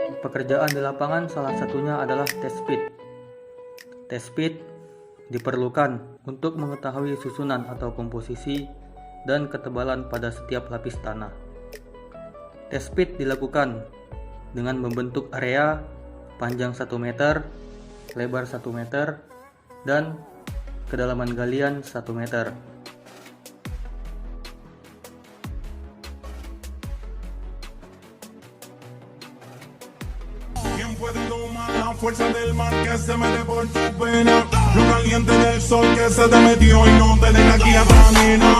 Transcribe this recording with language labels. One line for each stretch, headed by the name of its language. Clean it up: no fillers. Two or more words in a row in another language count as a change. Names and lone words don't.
Indonesian: pekerjaan di lapangan salah satunya adalah
English: test pit. Test pit
Indonesian: diperlukan untuk mengetahui susunan atau komposisi dan ketebalan pada setiap lapis tanah.
English: Test pit
Indonesian: dilakukan dengan membentuk area panjang 1 meter, lebar 1 meter, dan kedalaman galian 1 meter.
Spanish: ¿Quién puede tomar la fuerza del mar que se mete por tu pena? Lo caliente del sol que se te metió y no te deja aquí atrás, nena.